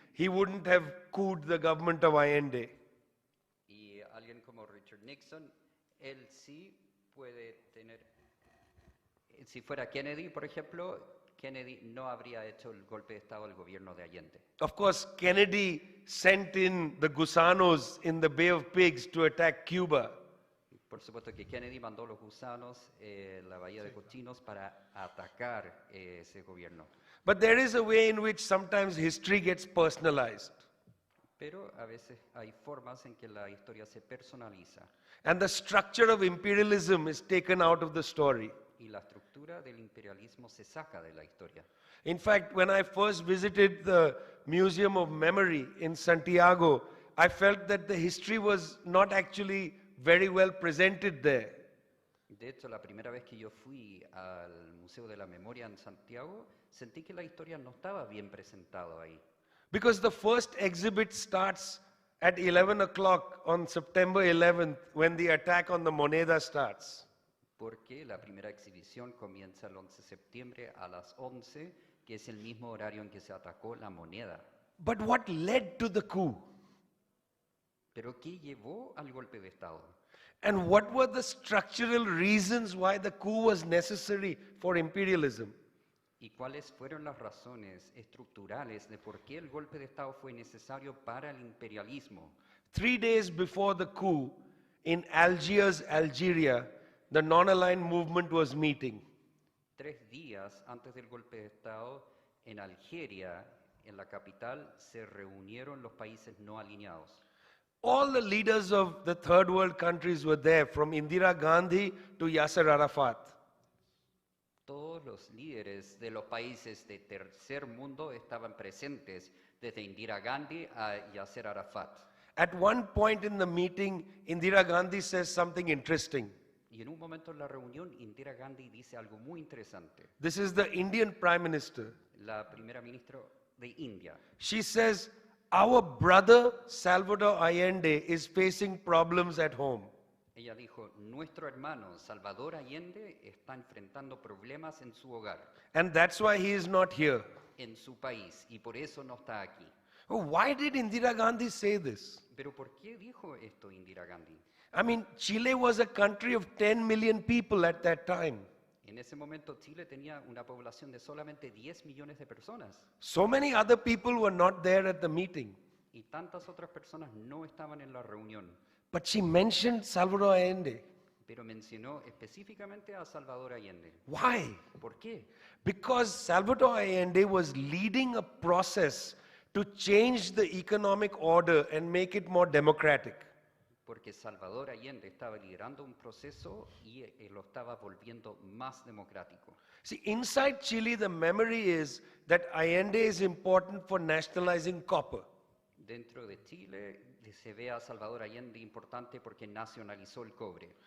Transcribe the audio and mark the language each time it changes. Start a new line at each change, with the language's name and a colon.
English: he wouldn't have couped the government of Allende.
Spanish: Y alguien como Richard Nixon, él sí puede tener, si fuera Kennedy, por ejemplo, Kennedy no habría hecho el golpe de Estado al gobierno de Allende.
English: Of course, Kennedy sent in the gusanos in the Bay of Pigs to attack Cuba.
Spanish: Por supuesto que Kennedy mandó los gusanos en la bahía de Cochinos para atacar ese gobierno.
English: But there is a way in which sometimes history gets personalized.
Spanish: Pero a veces hay formas en que la historia se personaliza
English: And the structure of imperialism is taken out of the story.
Spanish: y la estructura del imperialismo se saca de la historia.
English: In fact, when I first visited the Museum of Memory in Santiago, I felt that the history was not actually very well presented there.
Spanish: De hecho, la primera vez que yo fui al Museo de la Memoria en Santiago, sentí que la historia no estaba bien presentada ahí.
English: Because the first exhibit starts at 11 o'clock on September 11th when the attack on the Moneda starts.
Spanish: Porque la primera exhibición comienza el 11 de septiembre a las 11, que es el mismo horario en que se atacó la moneda.
English: But what led to the coup?
Spanish: Pero ¿qué llevó al golpe de Estado?
English: And what were the structural reasons why the coup was necessary for imperialism?
Spanish: ¿Y cuáles fueron las razones estructurales de por qué el golpe de Estado fue necesario para el imperialismo?
English: 3 days before the coup, in Algiers, Algeria, the non-aligned movement was meeting.
Spanish: 3 días antes del golpe de Estado, en Algeria, en la capital, se reunieron los países no alineados.
English: All the leaders of the third world countries were there, from Indira Gandhi to Yasser Arafat.
Spanish: Todos los líderes de los países de tercer mundo estaban presentes, desde Indira Gandhi a Yasser Arafat.
English: At one point in the meeting, Indira Gandhi says something interesting.
Spanish: Y en un momento en la reunión, Indira Gandhi dice algo muy interesante.
English: This is the Indian Prime Minister.
Spanish: La primera ministra de India.
English: She says, our brother Salvador Allende is facing problems at home.
Spanish: Ella dijo, nuestro hermano Salvador Allende está enfrentando problemas en su hogar,
English: And that's why he is not here.
Spanish: en su país, y por eso no está aquí.
English: Oh, why did Indira Gandhi say this?
Spanish: Pero ¿por qué dijo esto Indira Gandhi?
English: I mean, Chile was a country of 10 million people at that time.
Spanish: En ese momento Chile tenía una población de solamente 10 millones de personas,
English: So many other people were not there at the meeting.
Spanish: y tantas otras personas no estaban en la reunión.
English: But she mentioned Salvador Allende.
Spanish: Pero mencionó específicamente a Salvador Allende.
English: Why?
Spanish: ¿Por qué?
English: Because Salvador Allende was leading a process to change the economic order and make it more democratic.
Spanish: Porque Salvador Allende estaba liderando un proceso y lo estaba volviendo más democrático.
English: See, inside Chile, the memory is that Allende is important for nationalizing copper.
Spanish: Dentro de Chile se ve a Salvador Allende importante porque nacionalizó el cobre.